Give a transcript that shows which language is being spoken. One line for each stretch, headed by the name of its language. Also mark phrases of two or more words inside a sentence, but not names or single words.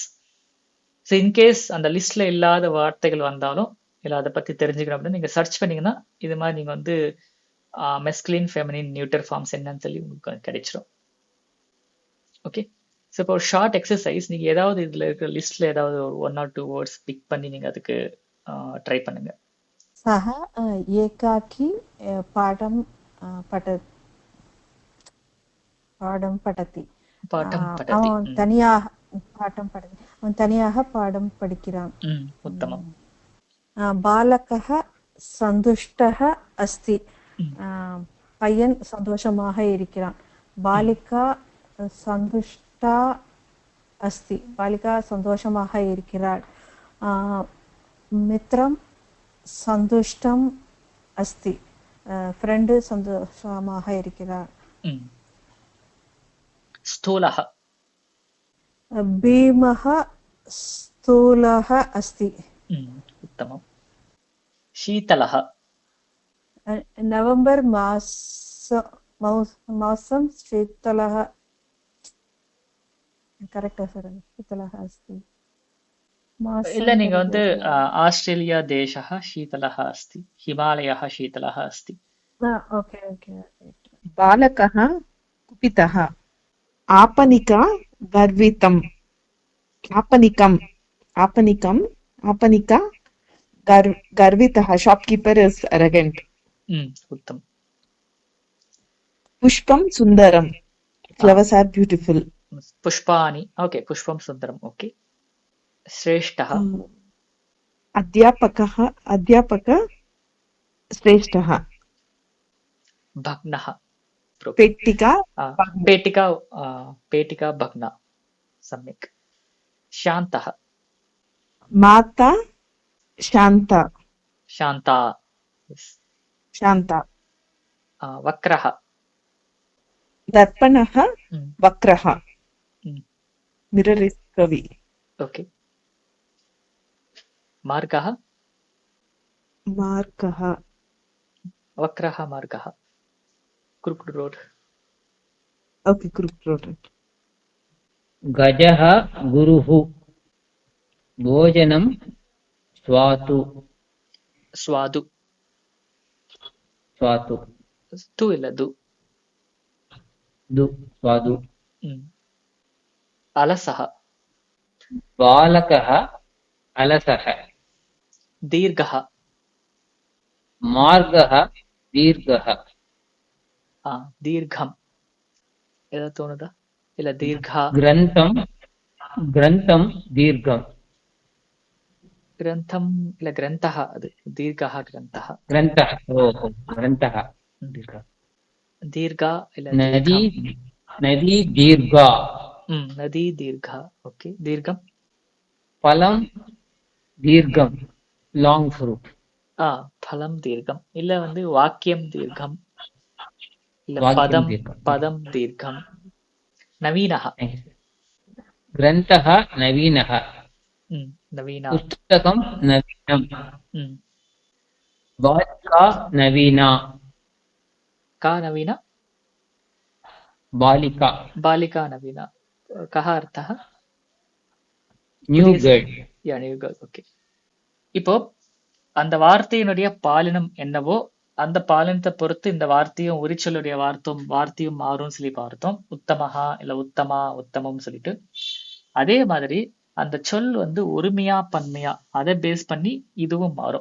Tamil: ஸோ இன்கேஸ் அந்த லிஸ்ட்ல இல்லாத வார்த்தைகள் வந்தாலும் இல்லை அதை பத்தி தெரிஞ்சுக்கணும் அப்படின்னு நீங்க சர்ச் பண்ணீங்கன்னா இது மாதிரி நீங்க வந்து
English: masculine feminine neuter forms
Tamil: என்னன்னு சொல்லி உங்களுக்கு கிடைச்சிடும்.
English: okay, so
Tamil: இப்போ ஒரு
English: short exercise,
Tamil: நீங்க ஏதாவது இதுல இருக்கிற லிஸ்ட்ல ஏதாவது 1
English: or 2 words pick
Tamil: பண்ணி நீங்க அதுக்கு ட்ரை பண்ணுங்க.
Sanskrit: सः एकाकी पाठं पठति. पाठं पठति.
Tamil: அவன் தனியாக பாடம் படி அவன் தனியாக பாடம் படிக்கிறான்.
Sanskrit: உத்தமம். बालकः सन्तुष्टः अस्ति.
Tamil: பையன் சந்தோஷமாக இருக்கிறான்.
Sanskrit: बालिका सन्तुष्टा अस्ति.
Tamil: பாலிகா சந்தோஷமாக இருக்கிறாள்.
Sanskrit: मित्रं सन्तुष्टम् अस्ति.
Tamil: ஃப்ரெண்டு சந்தோஷமாக இருக்கிறார்.
Sanskrit: ஸ்தூலஹ भीमः स्थूलः अस्ति. उत्तमम्. शीतलः नवम्बर् मासं शीतलः
English: correct sir
Sanskrit: शीतलः अस्ति.
Tamil: இல்ல நீங்க வந்து
Sanskrit: ऑस्ट्रेलिया देशः शीतलः अस्ति, हिमालयः शीतलः अस्ति.
English: okay okay.
Sanskrit: बालकः कुपितः. आपनिका गर्वितम्. आपनिका गर्वितः.
English: shopkeeper is arrogant.
Sanskrit: उत्तम. पुष्पं सुन्दरम्.
English: Flowers are beautiful.
Sanskrit: पुष्पाणि ओके, पुष्पं सुन्दरम् ओके. श्रेष्ठः अध्यापक श्रेष्ठः. भग्नः पेटिका पेटिका भग्ना. सम्यक्. शान्तः माता शान्ता. वक्रः दर्पणः वक्रः.
English: mirror is curvy. ओके.
Sanskrit: मार्गः वक्रः मार्गः.
English: crooked road. okay group product.
Sanskrit: गजः गुरुः भोजनं स्वातु ஸ்வாது. स्वातु
Tamil: து இல்ல து.
Sanskrit: दु स्वादु ம். அலசஹ. बालकः अलसः தீர்கஹ. मार्गः दीर्घः
Tamil: தீர்க்கம். ஏதாவது தோணுதா? இல்ல தீர்கா.
Sanskrit: ग्रन्थं ग्रन्थं दीर्घं
Tamil: கிரந்தம் இல்ல கிரந்தஹ. அது
Sanskrit: दीर्घः ग्रन्थः. ग्रन्थः ओहो ग्रन्थः दीर्घः
Tamil: தீர்கா இல்ல
Sanskrit: नदी தீர்க்கம். नदी दीर्घा नदी दीर्घा. ஓகே. தீர்க்கம். फलं दीर्घं
English: long fruit
Sanskrit: फलं दीर्घं.
Tamil: இல்ல வந்து
Sanskrit: वाक्यं दीर्घं.
Tamil: இல்ல
Sanskrit: वाक्यं பதம் दीर्घं पदं दीर्घं. நவீனஹ. ग्रन्थः नवीनः நவீனா. पुस्तकं नवीनं ம். बालिका नवीना का नवीना. बालिका बालिका नवीना. कः अर्थः?
English: new girl ஓகே.
Tamil: இப்போ அந்த வார்த்தையினுடைய பாலினம் என்னவோ அந்த பாலினத்தை பொறுத்து இந்த வார்த்தையும் உரிச்சொல்லுடைய வார்த்தையும் மாறும் சொல்லி பார்த்தோம். உத்தமஹா இல்ல உத்தமா உத்தமம் சொல்லிட்டு. அதே மாதிரி அந்த சொல் வந்து ஒருமையா பன்மையா அதை பேஸ் பண்ணி இதுவும் மாறும்.